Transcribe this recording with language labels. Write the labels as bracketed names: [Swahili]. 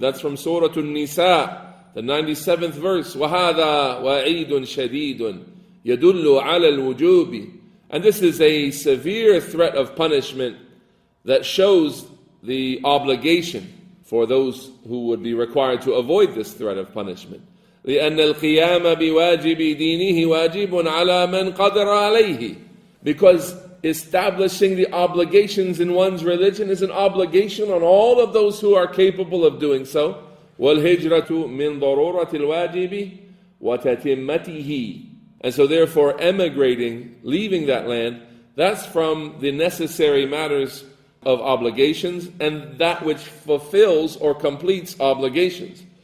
[English] That's from Surah An-Nisa, the 97th verse. [Arabic] وَهَذَا وَعِيدٌ شَدِيدٌ يَدُلُّ عَلَى الْوُجُوبِ. [English] And this is a severe threat of punishment that shows the obligation for those who would be required to avoid this threat of punishment. [Arabic] لأن القيام بواجب دينه واجب على من قدر عليه. [English] Because establishing the obligations in one's religion is an obligation on all of those who are capable of doing so. [Arabic] وَالْهِجْرَةُ مِنْ ضَرُورَةِ الْوَاجِبِ وَتَتِمَّتِهِ. [English] And so therefore emigrating, leaving that land, that's from the necessary matters of obligations and that which fulfills or completes obligations.